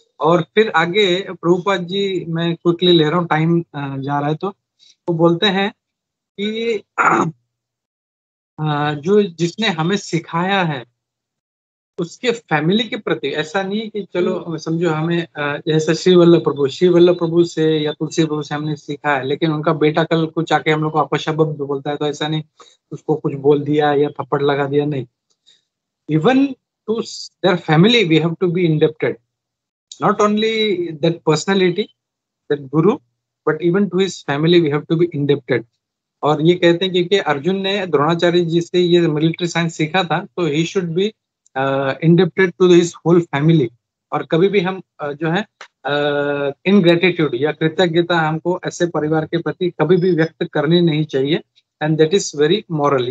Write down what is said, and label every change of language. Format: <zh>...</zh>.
<hi>और फिर आगे प्रभुपाद जी, मैं क्विकली ले रहा हूँ, टाइम जा रहा है, तो वो बोलते हैं कि जो जिसने हमें सिखाया है उसके फैमिली के प्रति, ऐसा नहीं कि चलो समझो हमें जैसे श्री वल्लभ प्रभु से या तुलसी प्रभु से हमने सीखा है, लेकिन उनका बेटा कल कुछ आके हम लोग को अपशब्द बोलता है तो ऐसा नहीं उसको कुछ बोल दिया या थप्पड़ लगा दिया, नहीं।</hi> <en>Even to their family we have to be indebted, not only that personality, that guru, but even to his family we have to be indebted.</en> <hi>और ये कहते हैं क्योंकि अर्जुन ने द्रोणाचार्य जी से ये मिलिट्री साइंस सीखा था, तो</hi> <en>he should be indebted to his whole family।</en> <hi>और कभी भी हम जो है इनग्रेटिट्यूड या कृतज्ञता हमको ऐसे परिवार के प्रति कभी भी व्यक्त करनी नहीं चाहिए,</hi> <en>And that is very moral.</en>